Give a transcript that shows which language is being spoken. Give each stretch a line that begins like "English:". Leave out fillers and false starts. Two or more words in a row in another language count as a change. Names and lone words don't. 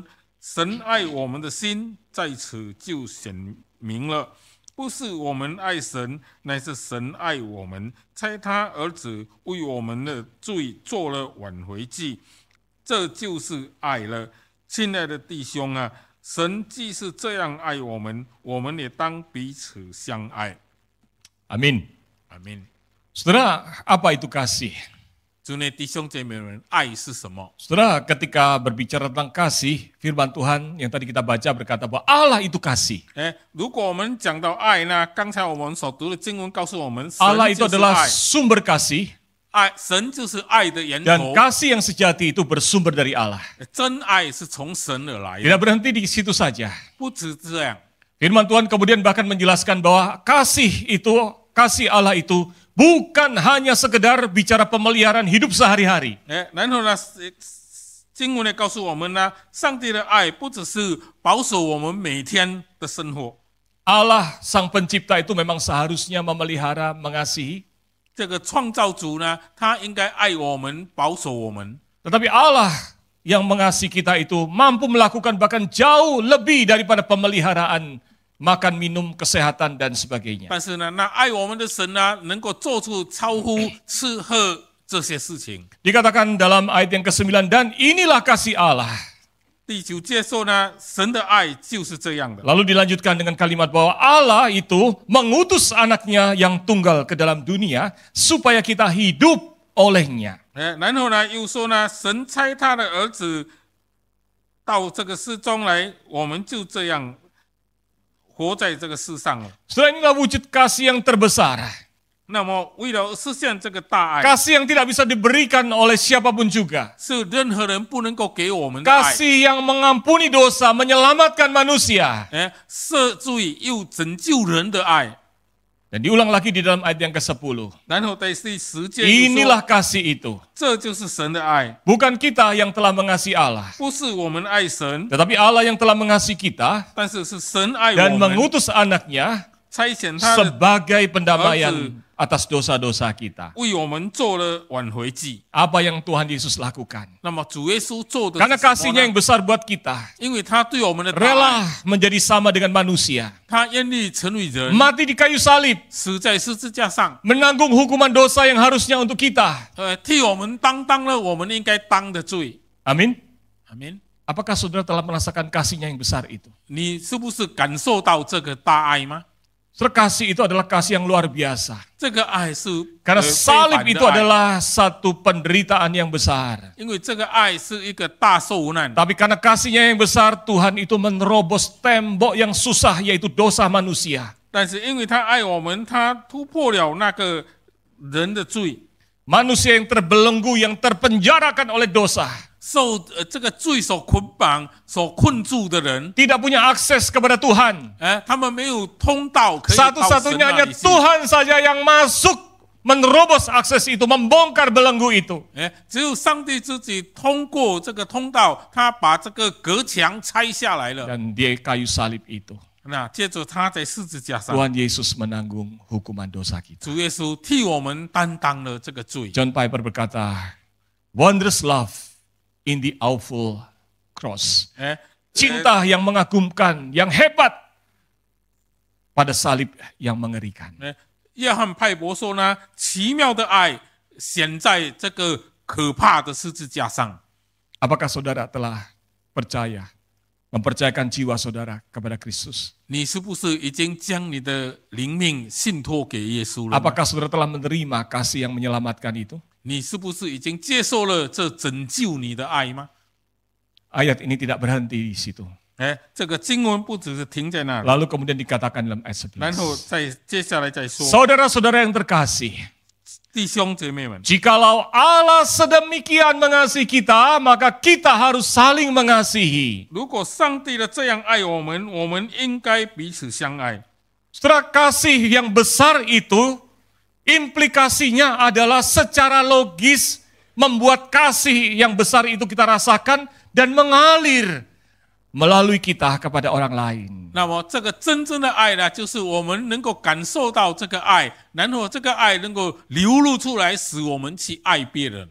Chinese: 神爱我们的心在此就显明了，不是我们爱神，乃是神爱我们，差他儿子为我们的罪做了挽回祭，这就是爱了。亲爱的弟兄啊，神既是这样爱我们，我们也当彼此相爱。
Indonesian: Amin.
Chinese: 阿门。
Indonesian: Saudara, apa itu kasih?
Chinese: 祝内弟兄姐妹们，爱是什么？
Indonesian: Saudara, ketika berbicara tentang kasih, firman Tuhan yang tadi kita baca berkata bahwa Allah itu kasih.
Chinese: 如果我们讲到爱呢，刚才我们所读的经文告诉我们，神
Indonesian: Allah itu
Chinese: 就是
Indonesian: adalah
Chinese: 爱，
Indonesian: sumber kasih,
Chinese: 神就是爱的源
Indonesian: dan
Chinese: 头，
Indonesian: kasih yang sejati itu bersumber dari Allah.
Chinese: 真爱是从神而来的，
Indonesian: Tidak berhenti di situ saja.
Chinese: 不止这样。
Indonesian: Firman Tuhan kemudian bahkan menjelaskan bahwa kasih Allah itu bukan hanya sekedar bicara pemeliharaan hidup sehari-hari.
Chinese: 然后呢，经文呢告诉我们呢，上帝的爱不只是保守我们每天的生活，
Indonesian: Allah sang pencipta itu memang seharusnya memelihara, mengasihi.
Chinese: 这个创造主呢，他应该爱我们，保守我们。
Indonesian: Tetapi Allah yang mengasihi kita itu mampu melakukan bahkan jauh lebih daripada pemeliharaan makan, minum, kesehatan, dan sebagainya.
Chinese: 但是呢，那爱我们的神呢，能够做出超乎吃喝这些事情。
Indonesian: Dikatakan dalam ayat yang ke-9, dan inilah kasih Allah.
Chinese: 第9节说呢，神的爱就是这样的。
Indonesian: Lalu dilanjutkan dengan kalimat bahwa Allah itu mengutus anaknya yang tunggal ke dalam dunia supaya kita hidup olehnya.
Chinese: 然后呢，又说呢，神差他的儿子到这个世中来，我们就这样活在这个世上了。
Indonesian: Saudara, inilah wujud kasih yang terbesar.
Chinese: 那么，为了实现这个大爱，
Indonesian: Kasih yang tidak bisa diberikan oleh siapapun juga.
Chinese: 是任何人不能够给我们的爱。
Indonesian: Kasih yang mengampuni dosa, menyelamatkan manusia.
Chinese: 赦罪又拯救人的爱。
Indonesian: Dan diulang lagi di dalam ayat yang ke-10.
Chinese: 然后在第10节又说，
Indonesian: Inilah kasih itu.
Chinese: 这就是神的爱，
Indonesian: Bukan kita yang telah mengasihi Allah,
Chinese: 不是我们爱神，
Indonesian: tetapi Allah yang telah mengasihi kita
Chinese: 但是是神爱
Indonesian: dan
Chinese: 我们，
Indonesian: mengutus anaknya
Chinese: 差遣他的
Indonesian: sebagai pendamaian atas dosa-dosa kita.
Chinese: 为我们做了挽回祭。
Indonesian: Apa yang Tuhan Yesus lakukan?
Chinese: 那么主耶稣做的
Indonesian: Karena
Chinese: 是什么
Indonesian: kasihnya
Chinese: 呢？
Indonesian: yang besar buat kita,
Chinese: 因为他对我们的大
Indonesian: rela
Chinese: 爱，
Indonesian: menjadi sama dengan manusia,
Chinese: 他愿意成为人，
Indonesian: mati di kayu salib,
Chinese: 死在十字架上，
Indonesian: menanggung hukuman dosa yang harusnya untuk kita.
Chinese: 替我们担当了我们应该当的罪。
Indonesian: Amin.
Chinese: 阿门。
Indonesian: Apakah saudara telah merasakan kasihnya yang besar itu?
Chinese: 你是不是感受到这个大爱吗？
Indonesian: Saudara, kasih itu adalah kasih yang luar biasa.
Chinese: 这个爱是
Indonesian: Karena
Chinese: 非
Indonesian: salib
Chinese: 凡的
Indonesian: itu
Chinese: 爱，
Indonesian: adalah satu penderitaan yang besar.
Chinese: 因为这个爱是一个大受难。
Indonesian: Tapi karena kasihnya yang besar, Tuhan itu menerobos tembok yang susah, yaitu dosa manusia.
Chinese: 但是因为他爱我们，他突破了那个人的罪，
Indonesian: Manusia yang terbelenggu, yang terpenjarakan oleh dosa.
Chinese: 受这个罪所捆绑、所困住的人，
Indonesian: Tidak punya akses kepada Tuhan.
Chinese: 他们没有通道可以到神
Indonesian: Satu-satunya
Chinese: 那
Indonesian: hanya
Chinese: 里去。
Indonesian: Tuhan saja yang masuk, menerobos akses itu, membongkar belenggu itu.
Chinese: 只有上帝自己通过这个通道，他把这个隔墙拆下来了。
Indonesian: Dan di kayu salib itu,
Chinese: 那接着他在十字架上，
Indonesian: Tuhan Yesus menanggung hukuman dosa kita.
Chinese: 主耶稣替我们担当了这个罪。
Indonesian: John Piper berkata,
English: wondrous love in the awful cross. 哎，
Indonesian: Cinta yang mengagumkan, yang hebat pada salib yang mengerikan.
Chinese: 约翰派伯说呢，奇妙的爱显在这个可怕的十字架上。
Indonesian: Apakah saudara telah percaya, mempercayakan jiwa saudara kepada Kristus?
Chinese: 你是不是已经将你的灵命信托给耶稣了呢？
Indonesian: Apakah saudara telah menerima kasih yang menyelamatkan itu?
Chinese: 你是不是已经接受了这拯救你的爱吗？
Indonesian: Ayat ini tidak berhenti di situ.
Chinese: 这个经文不只是停在那里，
Indonesian: Lalu kemudian dikatakan dalam ayat
Chinese: 然后 11. 接下来再说，
Indonesian: Saudara-saudara yang terkasih,
Chinese: 弟兄姐妹们，
Indonesian: jikalau Allah sedemikian mengasihi kita, maka kita harus saling mengasihi.
Chinese: 如果上帝的这样爱我们，我们应该彼此相爱。
Indonesian: Saudara, kasih yang besar itu implikasinya adalah secara logis membuat kasih yang besar itu kita rasakan dan mengalir melalui kita kepada orang lain.
Chinese: 那么这个真正的爱呢，就是我们能够感受到这个爱，然后这个爱能够流露出来，使我们去爱别人。